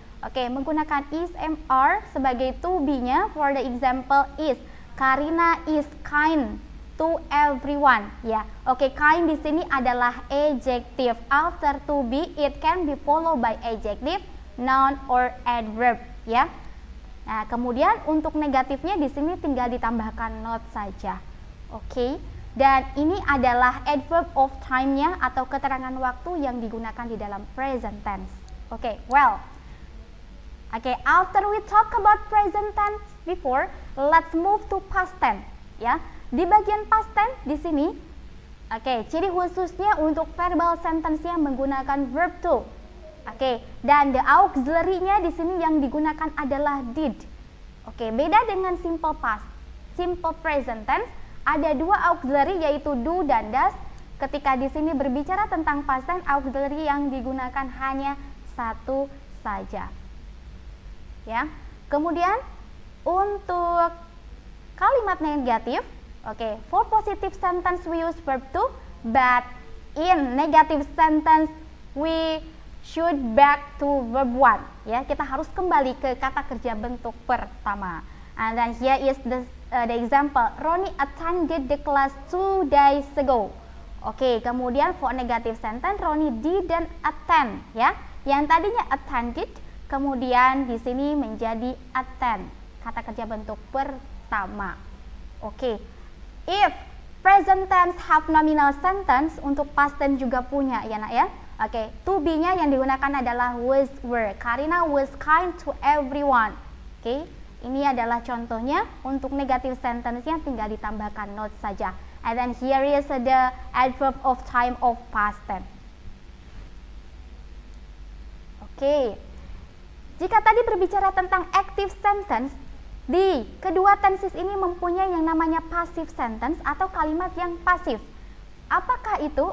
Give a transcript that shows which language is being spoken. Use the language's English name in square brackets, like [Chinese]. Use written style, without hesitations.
[Indonesian] Oke, menggunakan is, am, are sebagai to be-nya. [English] For the example is, Karina is kind to everyone. Ya, oke, kind [Indonesian] di sini adalah [English] adjective. After to be, it can be followed by adjective, noun, or adverb. [Indonesian] Ya. Nah, kemudian untuk negatifnya di sini tinggal ditambahkan not saja. Oke. Dan ini adalah adverb of time-nya atau keterangan waktu yang digunakan di dalam present tense. [English] Oke, well. Oke, after we talk about present tense before, let's move to past tense, ya. [Indonesian] Di bagian past tense di sini, oke, ciri khususnya untuk verbal sentence-nya menggunakan verb to. Oke, dan the auxiliary-nya di sini yang digunakan adalah did. Oke, beda dengan simple past. Simple present tense ada dua auxiliary yaitu do dan does. Ketika di sini berbicara tentang past tense, auxiliary yang digunakan hanya satu saja. Ya. Kemudian untuk kalimat negatif, [English] oke, for positive sentence we use verb to, but in negative sentence we should back to verb one. [Indonesian] Ya, kita harus kembali ke kata kerja bentuk pertama. [English] And then here is the example. Roni attended the class 2 days ago. Oke, [Indonesian] kemudian [English] for negative sentence Roni didn't attend, ya. [Indonesian] Yang tadinya attended kemudian di sini menjadi attend. Kata kerja bentuk pertama. Oke. [English] If present tense have nominal sentence, [Indonesian] untuk past tense juga punya ya nak ya. Oke, to be-nya yang digunakan adalah was, were. [English] Karina was kind to everyone. [Indonesian] Oke, ini adalah contohnya. Untuk negative sentence-nya tinggal ditambahkan not saja. [English] And then here is the adverb of time of past tense. [Indonesian] Oke. Jika tadi berbicara tentang active sentence, di kedua tenses ini mempunyai yang namanya passive sentence atau kalimat yang pasif. Apakah itu?